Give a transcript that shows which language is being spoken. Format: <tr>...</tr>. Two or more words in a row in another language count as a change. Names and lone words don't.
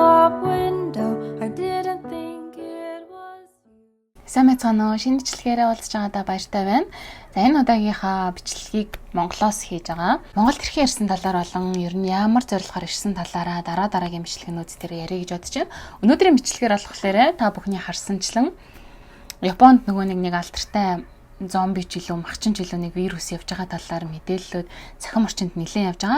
<en>shop window. I didn't think it was you.</en> <mn>Сайн мэцгэнөө шинэ бичлэгээрээ уулзж байгаадаа баяртай байна. За энэ удаагийнхаа бичлэгийг Монголоос хийж байгаа. Монголд хэрхэн ирсэн талаар болон ер нь ямар зорилгоор ирсэн талаараа дараагийн бичлэгнүүд дээр ярих гэж бодож байна. Өнөөдрийн бичлэгээр болохоор та бүхний харсанчлан Японд нөгөө нэг алдартай зомби ч илүү махчин ч илүү нэг вирус явж байгаа талаар мэдээллүүд цахим орчинд нэлээд явж байгаа.</mn>